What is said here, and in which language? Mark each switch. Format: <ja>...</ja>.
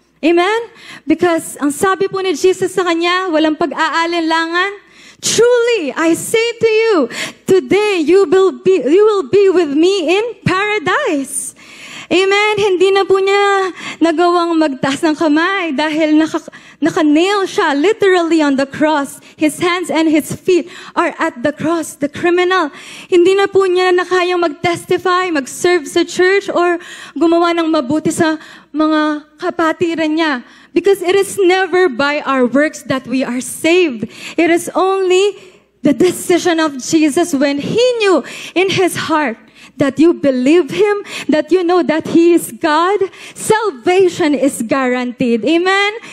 <en>Amen? Because</en> <tl>ang sabi po ni Jesus sa kanya, walang pag-aalinlangan,</tl> <en>truly, I say to you, today you will be with me in paradise. Amen?</en> <tl>Hindi na po niya nagawang magtaas ng kamay dahil naka-nail siya</tl> <en>literally on the cross. His hands and His feet are at the cross. The criminal,</en> <tl>hindi na po niya nakayang mag-testify, mag-serve sa church, or gumawa ng mabuti sa mga kapatiran niya.</tl> <en>Because it is never by our works that we are saved. It is only the decision of Jesus when He knew in His heart that you believe Him, that you know that He is God, salvation is guaranteed. Amen?</en>